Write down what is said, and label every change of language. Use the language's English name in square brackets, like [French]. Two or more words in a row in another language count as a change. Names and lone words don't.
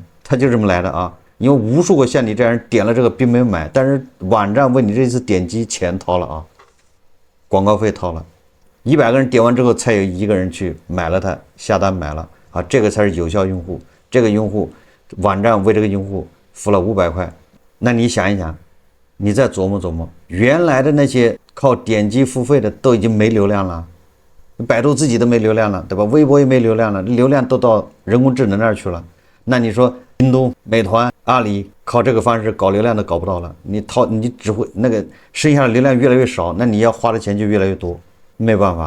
[Chinese] 他就這麼來的因為無數個像你這樣人點了這個並沒有買，但是網站為你這次點擊錢掏了廣告費掏了，100個人點完之後才有1個人去買了它，下單買了這個才是有效用戶。這個用戶網站為這個用戶付了500塊，那你想一想，你再琢磨琢磨，原來的那些靠點擊付費的都已經沒流量了，百度自己都沒流量了，對吧？微博也沒流量了，流量都到人工智能那兒去了。那你說京東、美團、阿里靠這個方式搞流量都搞不到了，你只會那個剩下的流量越來越少，那你要花的錢就越來越多，沒辦法。